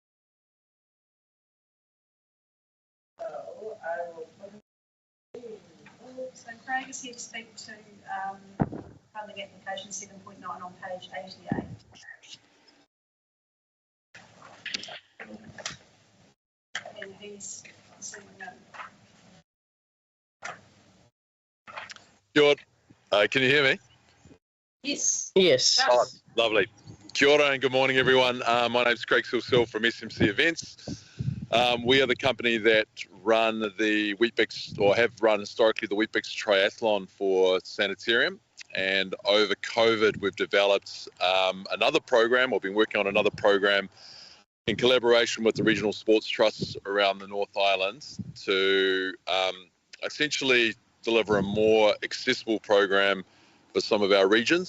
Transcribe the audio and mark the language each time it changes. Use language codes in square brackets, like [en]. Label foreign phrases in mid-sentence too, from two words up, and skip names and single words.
[en] So Craig is here to speak to funding application 7.9 on page 88. And he's zooming in. [mi] Kia ora. [en] Can you hear me? Yes. Yes. Oh, lovely. [mi] Kia ora [en] and good morning, everyone. My name's Craig Silsil from SMC Events. We are the company that run the Weet-Bix, or have run historically the Weet-Bix Triathlon for Sanitarium. And over COVID, we've developed another program, or been working on another program in collaboration with the regional sports trusts around the North Island to essentially deliver a more accessible program for some of our regions.